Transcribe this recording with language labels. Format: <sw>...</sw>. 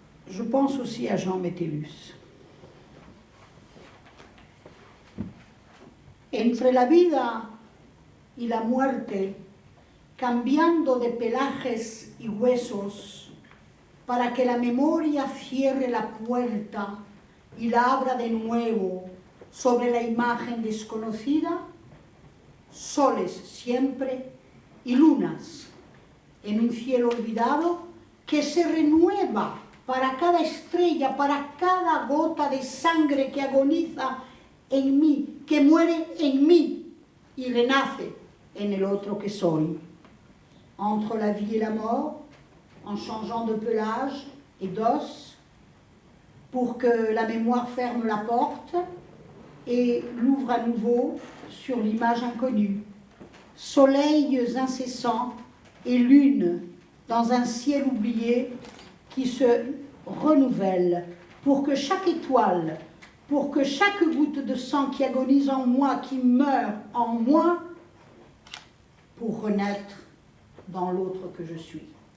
<fr>Je pense aussi à Jean Métellus.</fr> <es>entre la vida y la muerte, cambiando de pelajes y huesos, para que la memoria cierre la puerta y la abra de nuevo sobre la imagen desconocida, soles siempre y lunas en un cielo olvidado que se renueva para cada estrella, para cada gota de sangre que agoniza en mí, que muere en mí y renace en el otro que soy.</es> <fr>Entre la vie et la mort, en changeant de pelage et d'os, pour que la mémoire ferme la porte et l'ouvre à nouveau sur l'image inconnue. Soleils incessants et lune dans un ciel oublié qui se renouvelle pour que chaque étoile, pour que chaque goutte de sang qui agonise en moi, qui meurt en moi, pour renaître dans l'autre que je suis.</fr>